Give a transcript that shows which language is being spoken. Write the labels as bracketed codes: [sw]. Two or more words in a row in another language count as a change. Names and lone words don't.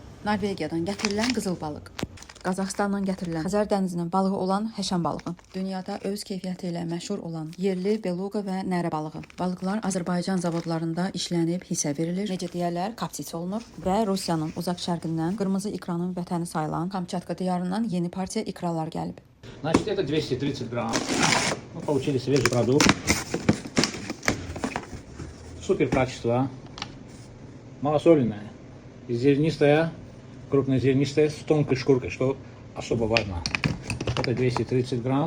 [az] Norvegiyadan gətirilən qızıl balıq. Qazaxıstandan gətirilən Xəzər dənizindən balığı olan həşən balığı. Dünyada öz keyfiyyəti ilə məşhur olan yerli beluqa və nərə balığı. Balıqlar Azərbaycan zavodlarında işlənib hissə verilir. Necə deyərlər, kapsis olunur və Rusiyanın uzaq şərqindən qırmızı ikranın vətəni sayılan Kamçatka diyarından yeni partiya ikralar gəlib. [ru] Значит, это 230 грамм. Мы получили свежий продукт. Супер качество. Малосоленая. Зернистая, крупнозернистая, с тонкой шкуркой, что особо важно. Это 230 грамм.